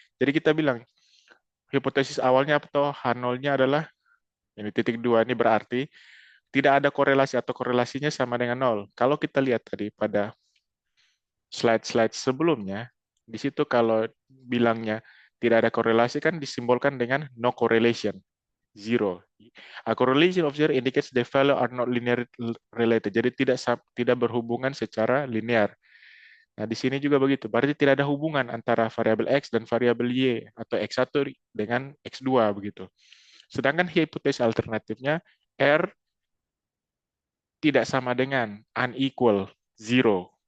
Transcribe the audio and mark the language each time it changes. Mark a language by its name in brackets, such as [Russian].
[Indonesian] Jadi kita bilang hipotesis awalnya atau H0-nya adalah ini titik 2, ini berarti tidak ada korelasi atau korelasinya sama dengan nol. Kalau kita lihat tadi pada slide-slide sebelumnya, di situ kalau bilangnya tidak ada korelasi kan disimbolkan dengan [English] no correlation, zero. A correlation of zero indicates the value are not linear related. [Indonesian] Jadi tidak berhubungan secara linear. Nah, di sini juga begitu. Berarti tidak ada hubungan antara variabel X dan variabel Y atau X1 dengan X2 begitu. Sedangkan hipotesis alternatifnya R tidak sama dengan [English] unequal, zero.